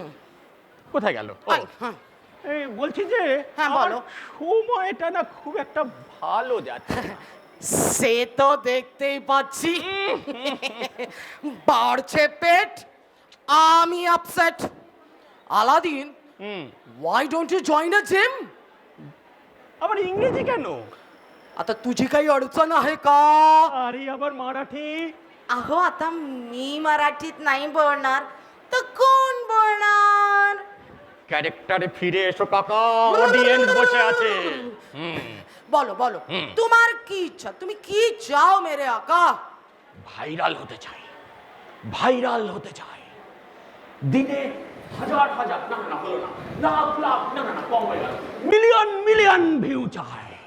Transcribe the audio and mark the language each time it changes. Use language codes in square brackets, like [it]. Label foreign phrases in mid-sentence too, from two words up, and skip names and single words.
[bn] কোথায় গেল? ও, আই, হ্যাঁ। এই বলছি যে হ্যাঁ, আমার বলো। সময়টা না খুব একটা ভালো যাচ্ছে না। সে তো দেখতেই পাচ্ছি বাড়ছে পেট, আমি আপসেট। আলাদিন, [en] why don't you join a gym? [bn] আবার ইংরেজি কেন? [mr] आता तुझी काही अडचण आहे का? [bn] আরে আবার মারাঠি। [mr] अहो आता मी मराठीत नाही बोलणार तर कोण बोलणार? [bn] ক্যারেক্টারে ফিরে এসো কাকা, অডিয়েন্স বসে আছে। বলো বলো তোমার কি ইচ্ছা, তুমি কি চাও [hi] मेरे आका? [bn] ভাইরাল হতে চাই, ভাইরাল হতে চাই। দিনে হাজার হাজার, না না হলো না, লাখ লাখ, না না কম হয়ে গেল, মিলিয়ন মিলিয়ন ভিউ চাই।